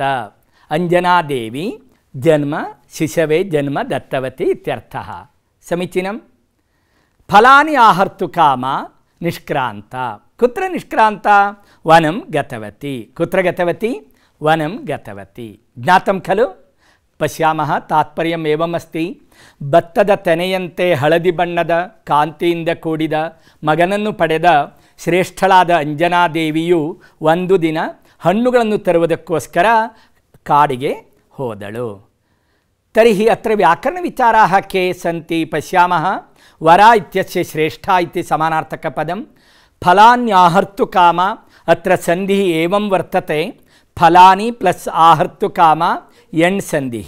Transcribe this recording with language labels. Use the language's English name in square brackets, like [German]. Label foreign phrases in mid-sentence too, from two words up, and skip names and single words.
[Sanskrit] अंजनादेवी जन्म, शिशवे जन्म दत्तवती इत्यर्थः। समीचीनं। फलानि आहर्तुकामा निष्क्रान्ता। कुत्र निष्क्रान्ता? वनं गतवती। कुत्र गतवती? वनं गतवती। ज्ञातं खलु? पश्यामः, तात्पर्यम् एवमस्ति। [Kannada] ಭತ್ತದ ತೆನೆಯಂತೆ ಹಳದಿ ಬಣ್ಣದ ಕಾಂತಿಯಿಂದ ಕೂಡಿದ ಮಗನನ್ನು ಪಡೆದ ಶ್ರೇಷ್ಠಳಾದ ಅಂಜನಾದೇವಿಯು ಒಂದು ದಿನ ಹಣ್ಣುಗಳನ್ನು ತರುವುದಕ್ಕೋಸ್ಕರ ಕಾಡಿಗೆ ಹೋದಳು. [Sanskrit] तर्हि अत्र व्याकरणविचाराः के सन्ति पश्यामः। वरा इत्यस्य श्रेष्ठा इति समानार्थकपदं। फलान्याहर्तुकामा, अत्र सन्धिः एवं वर्तते, फलानि प्लस् आहर्तुकामा यण् सन्धिः।